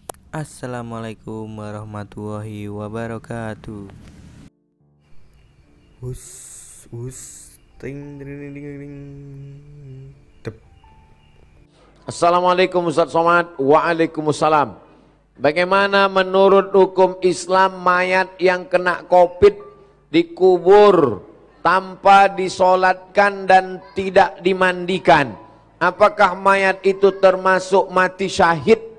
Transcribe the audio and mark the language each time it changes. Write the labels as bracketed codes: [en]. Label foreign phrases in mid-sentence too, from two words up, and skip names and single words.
[ar] السلام عليكم ورحمة الله وبركاته. Us us ting ding ding ding ding. Dep. [id] Assalamualaikum Ustaz Somad. Waalaikumsalam. Bagaimana menurut hukum Islam mayat yang kena COVID dikubur tanpa disolatkan dan tidak dimandikan? Apakah mayat itu termasuk mati syahid?